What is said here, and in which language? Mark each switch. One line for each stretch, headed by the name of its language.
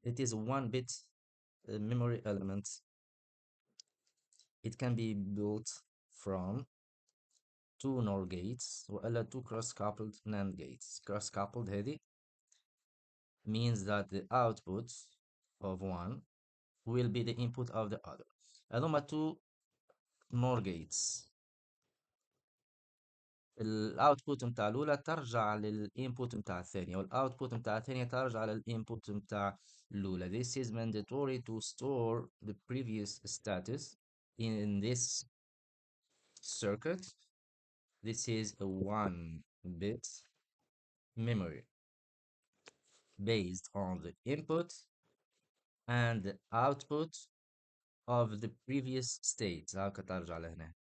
English: It is a 1 bit memory element. It can be built from two NOR gates
Arabic: وإلا
English: two cross-coupled NAND gates. Cross-coupled
Arabic: هذه
English: means that the output of one will be the input of the other.
Arabic: هذوما
English: two NOR gates.
Arabic: الاوتبوت نتاع الاولى ترجع للانبوت نتاع الثانيه والاوتبوت نتاع الثانيه ترجع للانبوت نتاع الاولى.
English: This is mandatory to store the previous status in this circuit. This is a 1 bit memory based on the input and the output of the previous state.
Arabic: هاكا ترجع لهنا.